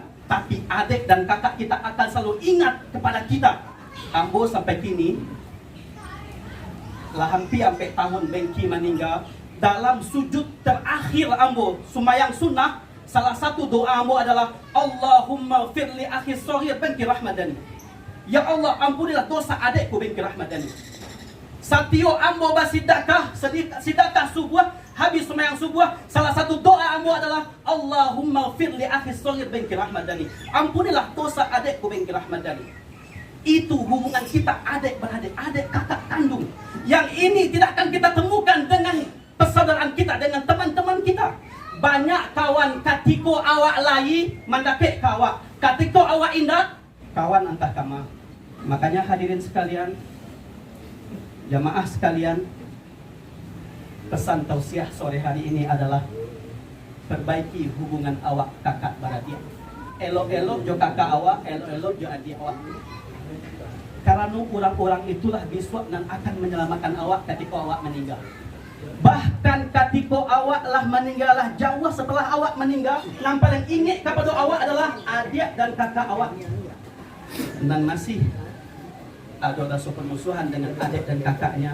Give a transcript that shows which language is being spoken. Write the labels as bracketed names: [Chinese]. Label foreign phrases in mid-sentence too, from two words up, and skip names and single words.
[Indonesian] Tapi adik dan kakak kita akan selalu ingat kepada kita. Ambo sampai kini, lah hampir sampai tahun Bengki meninggal, dalam sujud terakhir ambo, sumayang sunnah, salah satu doa ambo adalah [Arabic] اللهم اغفر لأخي الصغير [Indonesian] Bengki Rahmadani. Ya Allah, ampunilah dosa adikku Bengki Rahmadani. Satio ambo basidakah sidakah subuh, habis sumayang subuh, salah satu doa ambo adalah [Arabic] اللهم اغفر لأخي الصغير [Indonesian] Bengki Rahmadani. Ampunilah dosa adikku Bengki Rahmadani. Itu hubungan kita adik beradik, adik kakak kandung. Yang ini tidak akan kita temukan dengan persaudaraan kita dengan teman-teman kita. [Minangkabau] Banyak kawan katiko awak lai mendapik kawak, katiko awak indah kawan antah kama. [Indonesian] Makanya hadirin sekalian, jamaah sekalian, pesan tausiah sore hari ini adalah perbaiki hubungan [Minangkabau] awak kakak baradia. Elok-elok jo kakak awak, elok-elok jo adik awak. [Indonesian] Karena orang-orang itulah besok yang akan menyelamatkan awak ketika awak meninggal. Bahkan ketika awak lah meninggal, lah jauh setelah awak meninggal, yang paling ingat kepada awak adalah adik dan kakak awak. Dan masih ada rasa permusuhan dengan adik dan kakaknya.